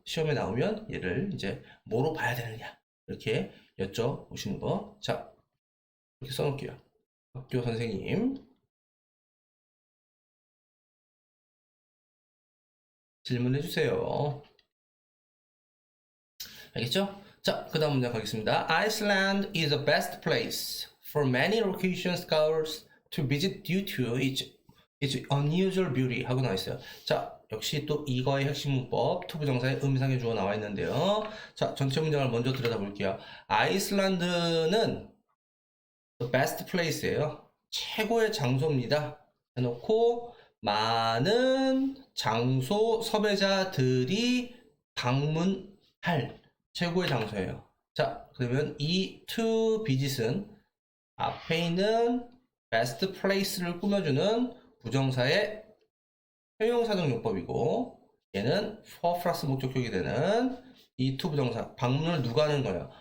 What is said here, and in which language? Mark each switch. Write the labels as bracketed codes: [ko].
[ko] 시험에 나오면 얘를 이제 뭐로 봐야 되느냐 이렇게 여쭤보시는 거. 자, 이렇게 써놓을게요. 학교 선생님 질문해 주세요. 알겠죠? 자, 그 다음 문제 가겠습니다. [en] Iceland is the best place for many location scholars to visit due to its unusual beauty [ko] 하고 나와 있어요. 자, 역시 또 이거의 핵심 문법, 투부정사의 음상의 주어 나와 있는데요. 자, 전체 문장을 먼저 들여다볼게요. 아이슬란드는 the best place예요. 최고의 장소입니다. 해놓고 많은 장소 섭외자들이 방문할 최고의 장소예요. 자, 그러면 이 to visit은 앞에 있는 best place를 꾸며주는 부정사의 형용사적 용법이고, 얘는 for 플러스 목적격이 되는 이 to 부정사, 방문을 누가 하는 거예요?